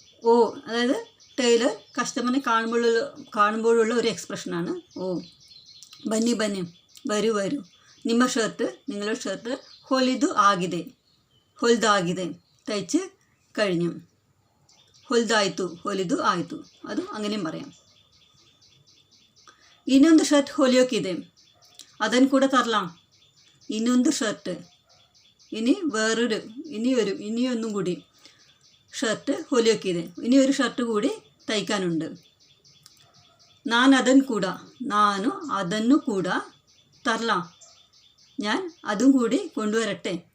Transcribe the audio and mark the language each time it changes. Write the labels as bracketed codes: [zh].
[ml] ഓ അതായത് ടൈലർ കസ്റ്റമറിനെ കാണുമ്പോഴുള്ള ഒരു എക്സ്പ്രഷനാണ് ഓ. Bunny bunny, വരൂ വരൂ. [kn] ನಿಮ್ಮ ഷർട്ട്, [ml] നിങ്ങളുടെ ഷർട്ട് ಹೊಲ್ದಾಗಿದೆ, തയ്ച്ച് കഴിഞ്ഞു. [kn] ಹೊಲ್ದಾಯಿತು, ಹೊಲಿದು ಆಯಿತು, ಅದು [ml] അങ്ങനെയും പറയാം. [kn] ಇನ್ನೊಂದು ഷർട്ട് ಹೊಲಿಯೋಕ್ಕಿದೆ, ಅದನ್ನು ಕೂಡ ತರಲಾം. ಇನ್ನೊಂದು ഷർട്ട്, [ml] ഇനിയൊന്നും കൂടി ഷർട്ട് ಹೊಲಿಯೋಕ್ಕಿದೆ, ഇനി ഒരു ഷർട്ട് കൂടി തയ്ക്കാനുണ്ട്. [kn] ನಾನು ಅದನ್ನು ಕೂಡ തരലാം, [ml] ഞാൻ അതും കൂടി കൊണ്ടുവരട്ടെ.